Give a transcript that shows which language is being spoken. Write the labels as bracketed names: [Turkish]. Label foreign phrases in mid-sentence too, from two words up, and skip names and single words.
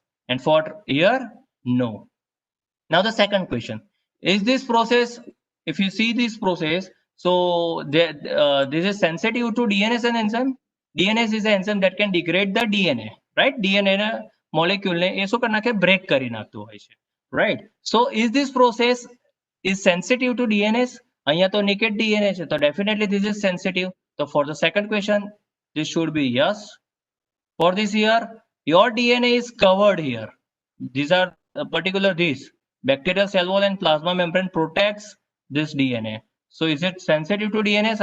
[English] And for here, no. Now the second question, is this process, if you see this process, so this is sensitive to DNase and enzyme. DNase is an enzyme that can degrade the DNA, right? DNA molecule [Gujarati] ને એ શું કરી નાખે, break કરી નાખતું હોય છે, [English] right? So is this process is sensitive to DNase? [Gujarati] અહીંયા તો [English] naked DNA છે, so definitely this is sensitive. So for the second question, this should be yes. For this here, your DNA is covered here. These are particular these. Bacterial cell wall and plasma membrane protects this DNA. So is it sensitive to DNase?